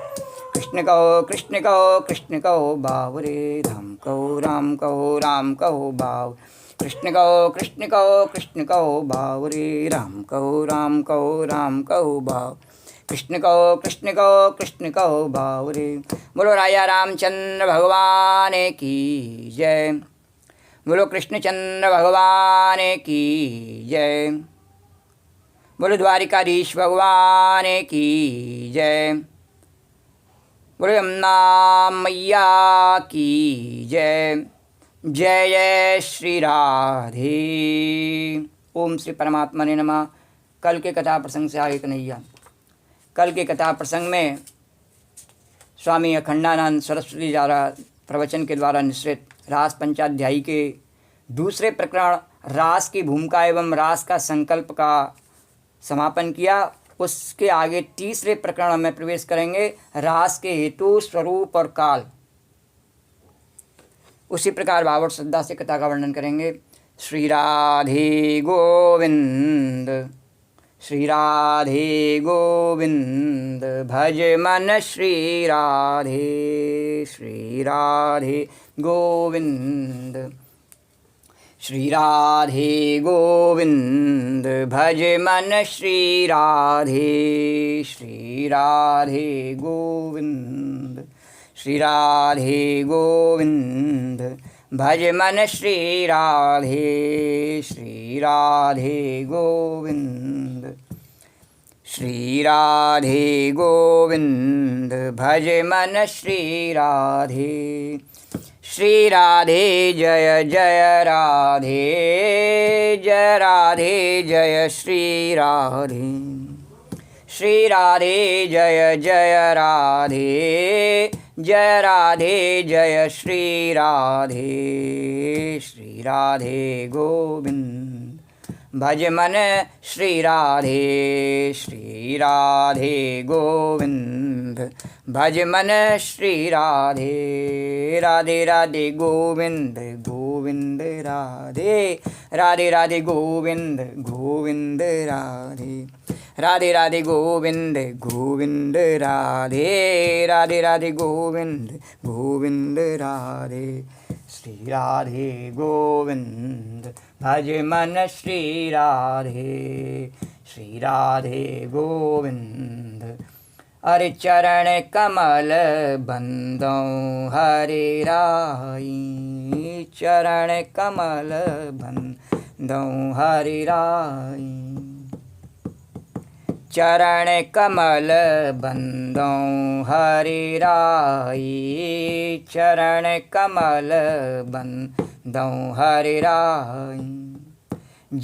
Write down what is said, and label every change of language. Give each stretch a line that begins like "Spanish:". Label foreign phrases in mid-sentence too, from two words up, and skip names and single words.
Hindi: कृष्ण कहो कृष्ण कहो कृष्ण कहो भाव रे, राम कहो राम कहो राम कहो भाव। कृष्ण कहो कृष्ण कहो कृष्ण कहो भाव रे, राम कहो राम कहो राम कहो भाव। कृष्ण कहो कृष्ण कहो भाव रे। बोलो राजा रामचंद्र भगवान की जय। बोलो कृष्णचंद्र भगवान की जय। बोलो द्वारिकाधीश भगवान की जय। बोलो यमुना मैया की जय। जय जय श्री राधे।
Sanskrit: ओम श्री परमात्मा ने नमः।
Hindi: कल के कथा प्रसंग से आगे कन्हैया। कल के कथा प्रसंग में स्वामी अखंडानंद सरस्वती द्वारा प्रवचन के द्वारा निश्चित रास पंचाध्यायी के दूसरे प्रकरण रास की भूमिका एवं रास का संकल्प का समापन किया। उसके आगे तीसरे प्रकरण में प्रवेश करेंगे, रास के हेतु, स्वरूप और काल। उसी प्रकार भाव और श्रद्धा से कथा का वर्णन करेंगे। श्री राधे गोविंद, श्री राधे गोविंद, भज मन श्री राधे, श्री राधे गोविंद, श्री राधे गोविंद, भज मन श्री राधे, श्री राधे गोविंद, श्री राधे गोविंद, भज मन श्री राधे, श्री राधे गोविंद, श्री राधे गोविंद, भज मन श्री राधे। श्री राधे जय जय राधे, जय राधे जय श्री राधे, श्री राधे जय जय राधे, जय राधे जय श्री राधे, श्री राधे गोविंद, भज मन श्री राधे, श्री राधे गोविंद, भज मन श्री राधे। राधे राधे गोविंद गोविंद राधे, राधे राधे गोविंद गोविंद राधे, राधे राधे गोविंद गोविंद राधे, राधे राधे गोविंद गोविंद राधे। श्री राधे गोविंद, भज मन श्री राधे, श्री राधे गोविंद। अरे चरण कमल बंदो हरे राई, चरण कमल बंदो हरे राई, चरण कमल बंदो हरे राई, चरण कमल बंदो हरे राई।